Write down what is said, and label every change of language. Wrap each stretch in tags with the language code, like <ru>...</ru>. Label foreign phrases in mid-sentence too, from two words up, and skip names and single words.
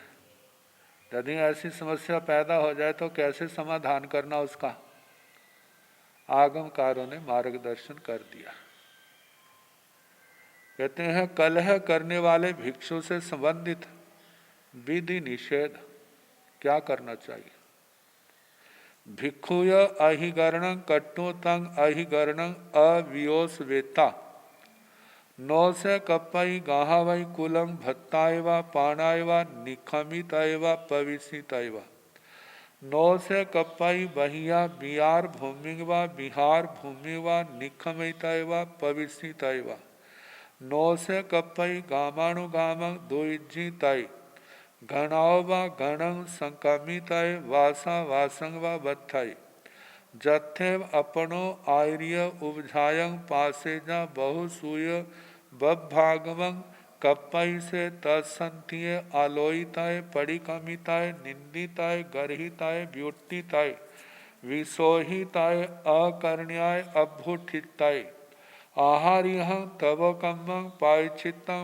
<hi>यदि ऐसी समस्या पैदा हो जाए तो कैसे समाधान करना उसका, आगमकारों ने मार्गदर्शन कर दिया। कहते हैं कलह करने वाले भिक्षु से संबंधित विधि निषेध क्या करना चाहिए।</hi> <pra>भिक्षुय अहिगरणं कट्टुतं अहिगरणं अवियोस्वेता नौ से कप्पई गाहावई कुलम भत्तायवा पाणायवा निखमितयवा पविसितयवा नौ से कप्पई बहिया बिहार भूमिवा बिहार भूमिवा निखमितयवा पविसितयवा नौ से कप्पई गामानुगामं दुइज्जितय घनावा घणं संकमितय वासा वासंग व बत्थय जत्थेव अपनो आर्य उपझायं पासेजा बहुसूय बभागवं कप्पई से तत्संतीय आलोयिताय परिकमिताय निंदिताय गर्हिताय व्युत्थिताय विसोहिताय अकर्ण्याय अभ्युत्थिताय आहार्यः तव कम्मं पायचित्तं</pra>